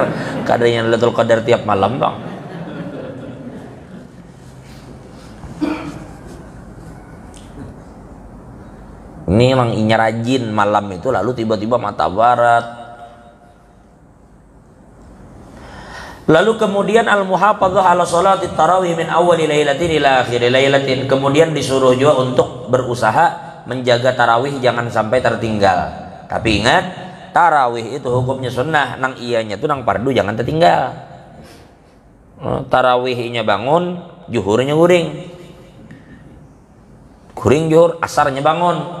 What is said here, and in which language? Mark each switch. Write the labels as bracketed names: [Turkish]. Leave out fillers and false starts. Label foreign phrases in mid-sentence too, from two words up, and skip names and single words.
[Banjar] Kadang Lailatul Qadar tiap malam bang. Ini emang inya rajin malam itu, lalu tiba-tiba mata barat. [Indonesian] Lalu kemudian [Arabic] المحافظة على صلاة التراويح من أول ليلة إلى آخر ليلة. [Indonesian] Kemudian disuruh juga untuk berusaha menjaga tarawih jangan sampai tertinggal. [Banjar] Tapi ingat, tarawih itu hukumnya sunnah, nang ianya tuh nang fardu jangan tertinggal. Tarawihnya bangun, juhurnya guring. Guring juhur, asarnya bangun.